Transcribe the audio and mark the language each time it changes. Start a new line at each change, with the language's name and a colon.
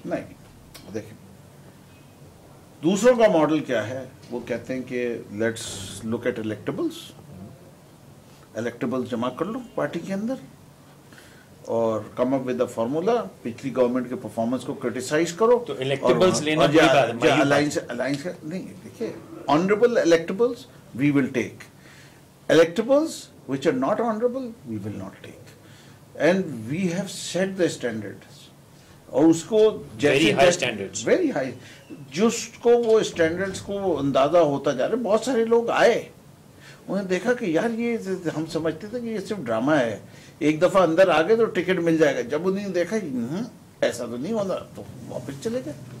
Urdu: نہیں دیکھیں دوسروں کا ماڈل کیا ہے، وہ کہتے ہیں کہ لیٹس لک ایٹ الیکٹیبلز جمع کر لو پارٹی کے اندر اور کم اپ ود اے فارمولا، پچھلی گورنمنٹ کے پرفارمنس کو کرٹیسائز کرو. تو الیکٹیبلز لینا بڑی بات ہے.
English: Alliance نہیں دیکھیے honorable electables we will take, electables which are not honorable we will not take, and we have set the standards.
Urdu: اور اس کو
English: very high standards,
Urdu: very high، جس کو وہ standards کو اندازہ ہوتا جا رہا ہے. بہت سارے لوگ آئے، انہوں نے دیکھا کہ یار یہ ہم سمجھتے تھے کہ یہ صرف ڈرامہ ہے، ایک دفعہ اندر آ گئے تو ٹکٹ مل جائے گا. جب انہوں نے دیکھا ایسا تو نہیں ہونا تو واپس چلے گئے.